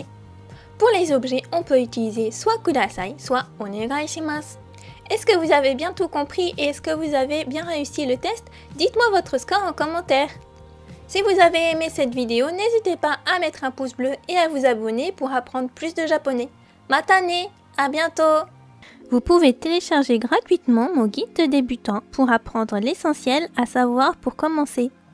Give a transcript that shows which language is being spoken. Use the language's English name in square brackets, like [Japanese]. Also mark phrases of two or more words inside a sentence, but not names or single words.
[French] Pour les objets, on peut utiliser soit kudasai, soit [Japanese] お願いします. [French] Est-ce que vous avez bien tout compris et est-ce que vous avez bien réussi le test? Dites-moi votre score en commentaire. Si vous avez aimé cette vidéo, n'hésitez pas à mettre un pouce bleu et à vous abonner pour apprendre plus de japonais. [Japanese] またね! [French] À bientôt! Vous pouvez télécharger gratuitement mon guide de débutant pour apprendre l'essentiel à savoir pour commencer.